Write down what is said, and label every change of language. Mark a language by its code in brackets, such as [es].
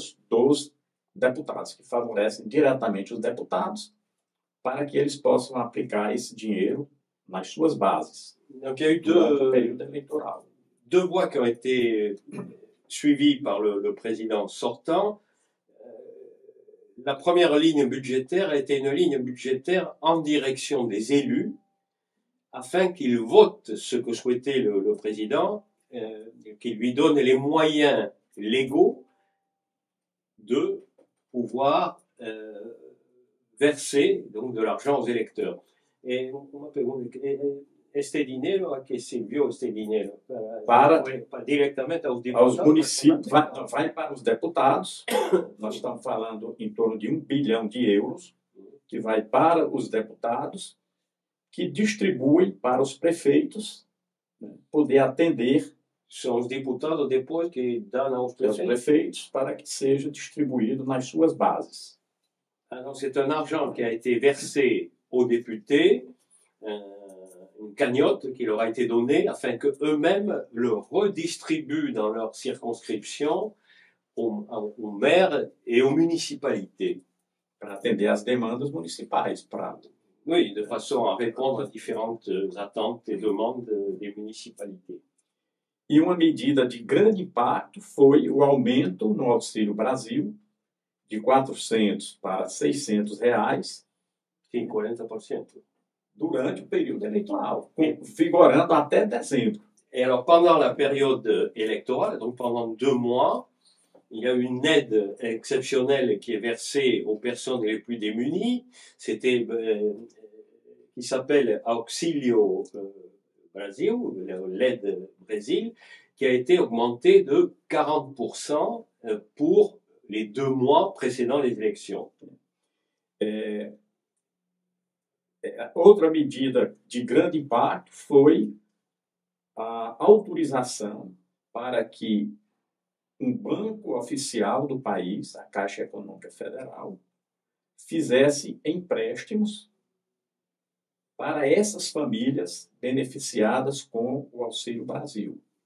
[pt] dos deputados, que favorecem diretamente os deputados para que eles possam aplicar esse dinheiro nas suas bases. [fr] Donc il y a eu [pt] durante o período eleitoral. [fr] Deux voies qui ont été suivies par le président sortant. La première ligne budgétaire était une ligne budgétaire en direction des élus, afin qu'ils votent ce que souhaitait le président, qu'il lui donne les moyens légaux de pouvoir verser donc, de l'argent aux électeurs. [pt] Et uma pergunta, este dinheiro, a que serviu este dinheiro? Para diretamente aos deputados? Aos municípios, vai para os deputados. Nós estamos falando em torno de 1 bilhão de euros, que vai para os deputados, que distribuem para os prefeitos, poder atender. São os deputados depois que dão aos prefeitos para que seja distribuído nas suas bases. [fr] Alors c'est un argent qui a été versé aux députés, une cagnotte qui leur a été donnée afin qu'eux-mêmes le redistribuent dans leur circonscription aux maires et aux municipalités. [pt] Para atender às demandas municipais. [fr] Oui, de façon à répondre à différentes attentes et demandes des municipalités. [pt] E uma medida de grande impacto foi o aumento no Auxílio Brasil de 400 para 600 reais. Sim, 40%. Durante o período eleitoral, vigorando até dezembro. [fr] Et alors, pendant la période électorale, donc pendant 2 mois, il y a une aide exceptionnelle qui est versée aux personnes les plus démunies. C'était qui s'appelle Auxílio Brasil, l'aide Brésil, qui a été augmentée de 40% pour les 2 mois précédant les élections. [pt] Outra medida de grande impacto foi a autorização para que um banco oficial do país, a Caixa Econômica Federal, fizesse empréstimos para essas famílias beneficiadas com o Auxílio Brasil.